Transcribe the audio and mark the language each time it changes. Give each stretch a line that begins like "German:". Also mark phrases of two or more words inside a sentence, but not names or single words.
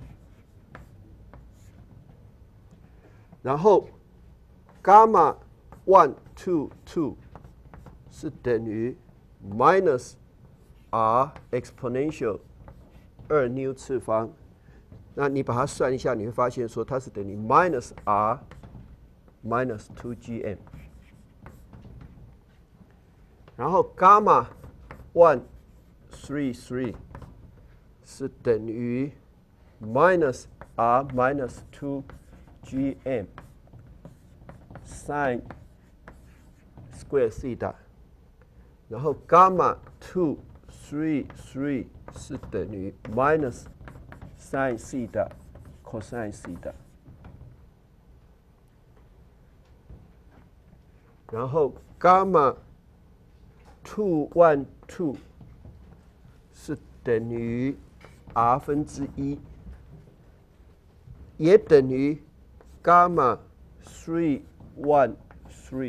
Chinese: 然后伽马122是等于
English: minus r exponential 2 new
Chinese: 次方，那你把它算一下，你会发现说它是等于
English: minus r minus 2gm。
Chinese: 然后伽马133是等于
English: minus r minus 2gm sin square theta，
Chinese: 然后伽马233是等于
English: minus sin theta cosine theta，
Chinese: 然后伽马212是等于 r 分之一，也等于伽马313。